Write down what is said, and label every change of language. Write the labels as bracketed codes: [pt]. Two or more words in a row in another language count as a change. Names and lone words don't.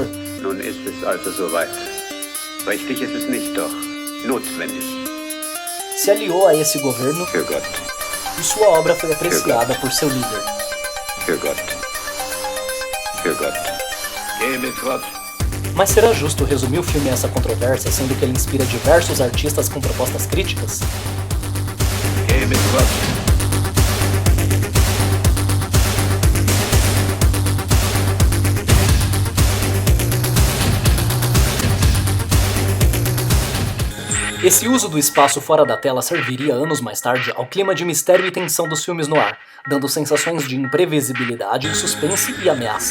[de] Nun ist es also soweit. Richtig ist es nicht, doch notwendig. [pt] se aliou a esse governo [de] Für Gott, [pt] e sua obra foi apreciada por seu líder. [de] für Gott, für Gott. Gehe mit Gott. [pt] Mas será justo resumir o filme a essa controvérsia, sendo que ele inspira diversos artistas com propostas críticas? [de] Gehe mit Gott. [pt] Esse uso do espaço fora da tela serviria anos mais tarde ao clima de mistério e tensão dos filmes noir, dando sensações de imprevisibilidade, suspense e ameaça.